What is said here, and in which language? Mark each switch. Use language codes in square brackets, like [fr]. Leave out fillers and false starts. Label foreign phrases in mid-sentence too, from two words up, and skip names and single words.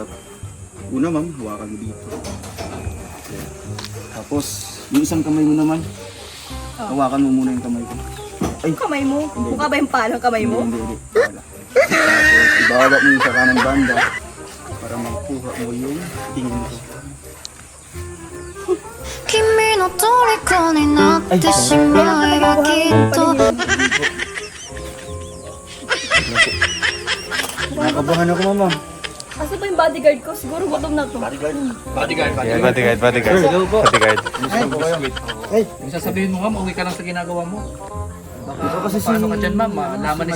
[tl] Una, ma'am, hawakan mo dito. Tapos, yung isang kamay mo naman, hawakan mo muna yung kamay ko. Ay, Kamay mo? Mukha ba yung palang kamay mo? Hindi. Wala. Tapos, ibababa mo yung sa kanang banda para makuha mo yung tingin ko. [ja] 君の虜になってしまえばきっと [tl] Nakabahan ako, mama. Kasi ba yung bodyguard ko? Siguro gutom na to. Bodyguard. Bodyguard. Yung sasabihin mo, ma'am, uwi ka lang sa ginagawa mo. Baka kasi pasok ka dyan, ma'am, malaman ni